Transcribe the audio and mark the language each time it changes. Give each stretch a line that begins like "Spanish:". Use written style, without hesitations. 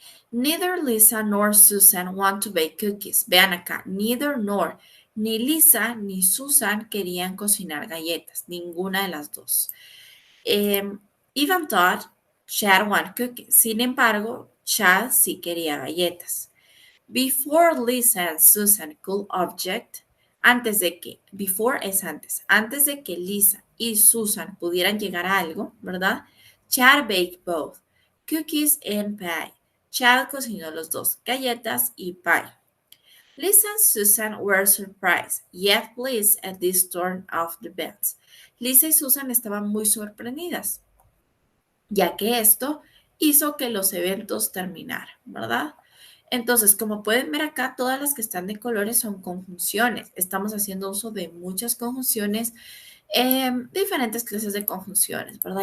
English: Neither Lisa nor Susan want to bake cookies.
Spanish: Vean acá, neither nor. Ni Lisa ni Susan querían cocinar galletas, ninguna de las dos.
English: Even thought Chad wanted cookies.
Spanish: Sin embargo, Chad sí quería galletas.
English: Before Lisa and Susan could object,
Spanish: before es antes de que Lisa y Susan pudieran llegar a algo, ¿verdad?
English: Chad baked both, cookies and pie.
Spanish: Chad cocinó los dos, galletas y pie.
English: Lisa and Susan were surprised, yet pleased at this turn of the events.
Spanish: Lisa y Susan estaban muy sorprendidas, ya que esto hizo que los eventos terminaran, ¿verdad? Entonces, como pueden ver acá, todas las que están de colores son conjunciones. Estamos haciendo uso de muchas conjunciones, diferentes clases de conjunciones, ¿verdad?